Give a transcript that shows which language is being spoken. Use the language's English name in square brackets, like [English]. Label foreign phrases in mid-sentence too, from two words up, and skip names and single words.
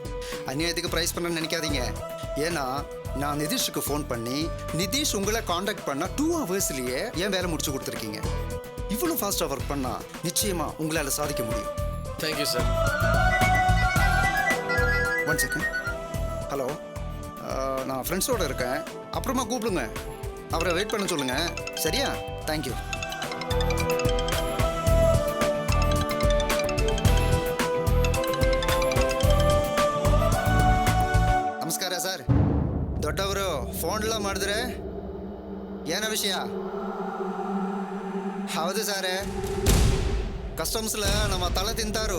[Tamil] அந்நியத்துக்கு ப்ரைஸ் பண்ண நினைக்காதீங்க. ஏன்னா நான் நிதிஷுக்கு ஃபோன் பண்ணி நிதிஷ் உங்களை காண்டாக்ட் பண்ணால் 2 hours-லேயே என் வேலை முடிச்சு கொடுத்துருக்கீங்க. இவ்வளோ ஃபாஸ்ட்டாக ஒர்க் பண்ணால் நிச்சயமாக உங்களால் சாதிக்க முடியும். தேங்க்யூ சார். 1 second. ஹலோ, நான் ஃப்ரெண்ட்ஸோடு இருக்கேன். அப்புறமா கூப்பிடுங்க. அவரை வெயிட் பண்ண சொல்லுங்கள். சரியா? தேங்க்யூ. [Kannada] ನಮಸ್ಕಾರ ಸರ್. ದೊಡ್ಡವರು ಫೋನ್ಲ ಮಾಡಿದ್ರೆ ಏನ ವಿಷಯ? ಹೌದು ಸಾರೇ, ಕಸ್ಟಮ್ಸ್ಲ ನಮ್ಮ ತಲೆ ತಿಂತಾರು.